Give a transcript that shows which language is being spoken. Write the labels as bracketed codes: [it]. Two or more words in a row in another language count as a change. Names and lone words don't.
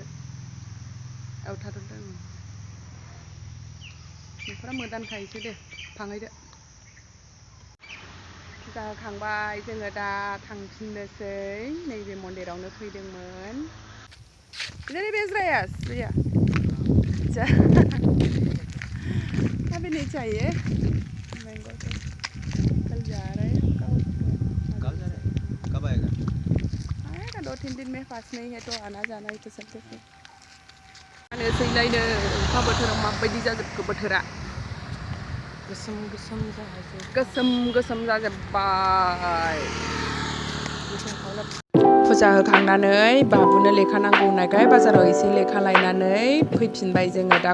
[brx] औ थाथ'दों। न'खरा मोदानखा एसे दे, फांहैदो। फुजा होखांबाय, जोङो दा थांफिननोसै। नैबे मन्दिरावनो फैदोंमोन। [hi] इधर बेच रहा है भैया? अच्छा, अभी नहीं चाहिए। मैंगो कल जा रहे हैं, कब जा रहे हैं? कब आएगा? आएगा 2-3 दिन में, पास नहीं है तो आना जाना ही चलते थे। [brx] अखा बोथोराव माबायदि जाजोबखो बोथोरा। गोसोम गोसोम जाजोब्बाय। फुजा होखांनानै बाबुनो लेखा नांगौ होननायखाय बाजाराव एसे लेखा लायनानै फैफिनबाय जोङो।